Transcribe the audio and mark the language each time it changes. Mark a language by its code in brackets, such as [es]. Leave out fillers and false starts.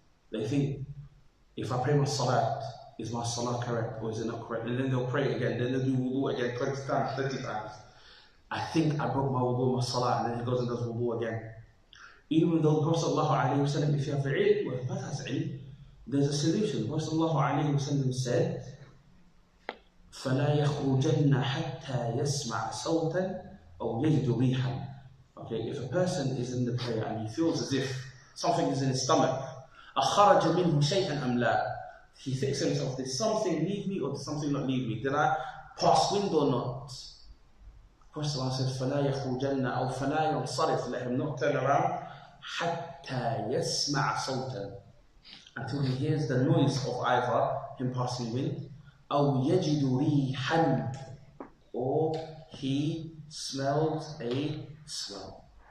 [en] They think, if I pray my salat, is my salah correct or is it not correct? And then they'll pray again, then they'll do wudu again 20 times, 30 times. I think I broke my wudu, my salah, and then he goes and does wudu again. Even though the Prophet ﷺ, if you have ilm, or if a has ilm, there's a solution. The Prophet ﷺ said, [ar] فَلَا يَخْرُجَنَّ حَتَّى يَسْمَعَ صَوْتًا أَوْ يَجِدُ رِيحًا. [en] Okay, if a person is in the prayer and he feels as if something is in his stomach, [ar] أَخَرَجَ مِنْهُ شَيْئًا أَمْ لَا. [en] He thinks to himself, did something leave me or did something not leave me? Did I pass wind or not? Prophet says, [ar] فَلَا يَخْرُجَنَّ أَوْ فَلَا يَنْصَرِفْ. [en] Let him not turn around [ar] حَتَّى يَسْمَعَ صَوْتًا, [en] until he hears the noise of either him passing wind, [ar] أَوْ يَجِدُ رِيحًا, [en] or he smells a smell.